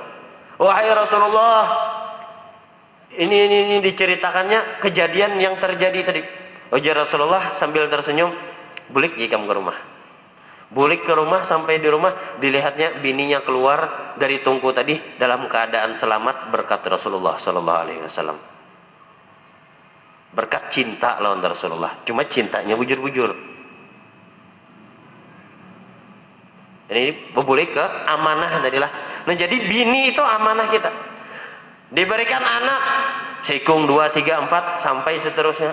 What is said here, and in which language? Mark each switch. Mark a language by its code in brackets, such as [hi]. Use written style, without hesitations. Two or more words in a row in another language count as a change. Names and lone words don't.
[id] Wahai Rasulullah, ini diceritakannya kejadian yang terjadi tadi. [bjn] Ujar Rasulullah sambil tersenyum, bulik ikam ke rumah. Bulik ke rumah, sampai di rumah dilihatnya bininya keluar dari tungku tadi dalam keadaan selamat berkat Rasulullah [ar] صلى الله عليه وسلم. [bjn] Berkat cinta lawan Rasulullah. Cuma cintanya bujur-bujur. Ini berbulik ke amanah tadilah. Nah jadi bini itu amanah kita. Diberikan anak sikung 2, 3, 4 sampai seterusnya.